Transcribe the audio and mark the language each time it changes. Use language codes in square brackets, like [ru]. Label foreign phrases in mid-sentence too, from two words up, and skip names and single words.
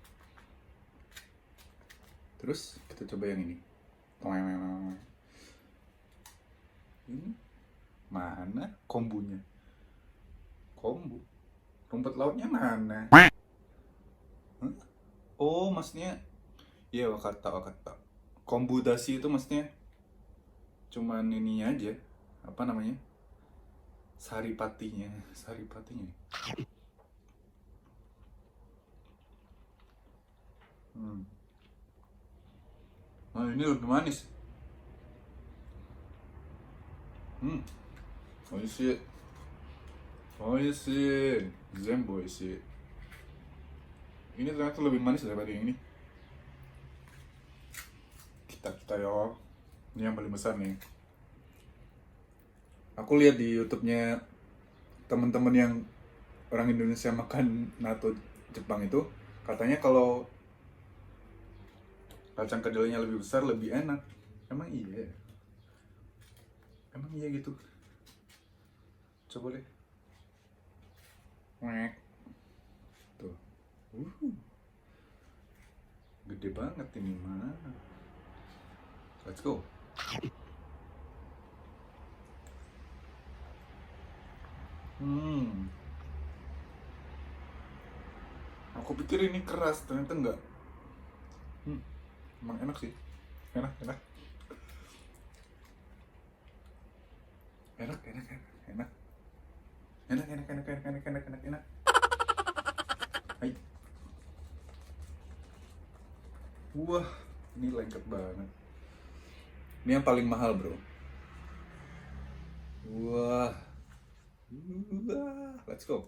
[id] Terus kita coba yang ini. Ini mana kombunya? Kombu. Rumput lautnya mana? Oh, maksudnya iya wakata. Kombu dashi itu maksudnya cuman ininya aja. Apa namanya? Saripatinya. Nah, ini lebih manis. Oishii. [ja] 全部おいしい. [id] Ini ternyata lebih manis daripada yang ini. Kita yo. Ini yang paling besar nih. Aku lihat di YouTube-nya teman-teman yang orang Indonesia makan natto Jepang itu katanya kalau kacang kedelainya lebih besar lebih enak. Emang iya? Emang iya gitu? Coba deh. Wek. Tuh. Gede banget ini mah. [en] Let's go. [id] Aku pikir ini keras, ternyata enggak. Emang enak sih. Enak. Enak. Hai. Wah, ini lengket banget. Ini yang paling mahal, bro. Wah. [en] Let's go.